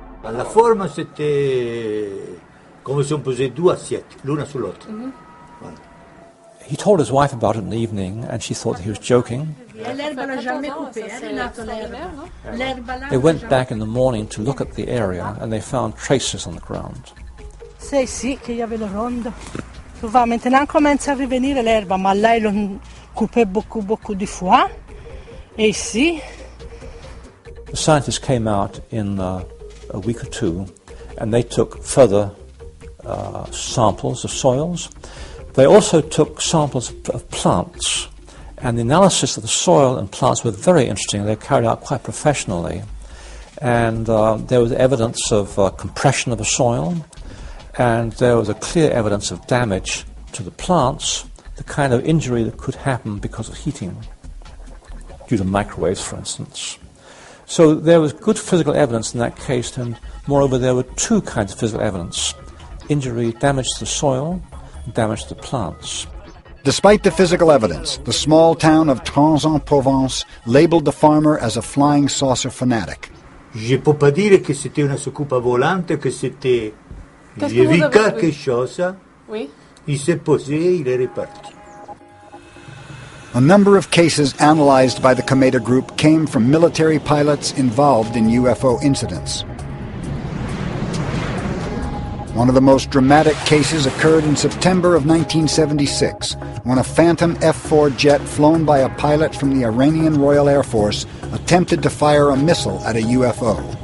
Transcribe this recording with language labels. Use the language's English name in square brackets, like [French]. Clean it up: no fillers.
[Italian] La forma [French] c'était [Italian] come si [French] on posait deux assiettes, [Italian] l'una sull'altra. [English] He told his wife about it in the evening, and she thought he was joking. They went back in the morning to look at the area, and they found traces on the ground. [Italian] Sì, che io avevo rondo. [French] Maintenant commence à revenir l'herbe, [Italian] ma [French] là ils ont coupé beaucoup de fois. Et ici. [English] The scientists came out in a week or two, and they took further samples of soils. They also took samples of plants, and the analysis of the soil and plants were very interesting. They were carried out quite professionally, and there was evidence of compression of the soil, and there was a clear evidence of damage to the plants, the kind of injury that could happen because of heating, due to microwaves, for instance. So there was good physical evidence in that case, and moreover there were two kinds of physical evidence: injury, damage to the soil, damage to the plants. Despite the physical evidence, the small town of Trans-en-Provence labeled the farmer as a flying saucer fanatic. [French] Je peux pas dire que c'était une soucoupe volante, que c'était... J'ai vu quelque chose, oui. Il s'est posé, il est reparti. [English] A number of cases analyzed by the Cometa Group came from military pilots involved in UFO incidents. One of the most dramatic cases occurred in September of 1976, when a Phantom F-4 jet flown by a pilot from the Iranian Royal Air Force attempted to fire a missile at a UFO.